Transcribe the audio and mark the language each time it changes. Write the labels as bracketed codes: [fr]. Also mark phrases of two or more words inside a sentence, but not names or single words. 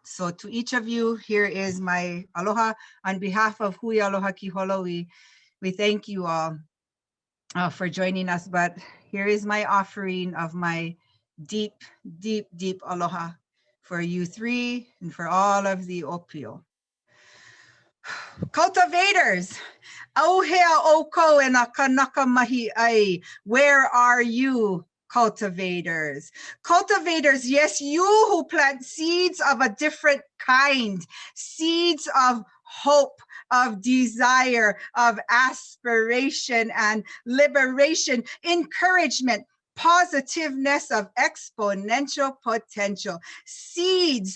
[en] So to each of you, here is my aloha. On behalf of Hui Aloha Kiholo, we thank you all for joining us. But here is my offering of my deep, deep, deep aloha for you three and for all of the ʻŌpio. [haw] Cultivators, auhea oko e na kanaka mahi ai. [en] Where are you, cultivators? Cultivators, yes, you who plant seeds of a different kind, seeds of hope, of desire, of aspiration and liberation, encouragement, positiveness, of exponential potential, seeds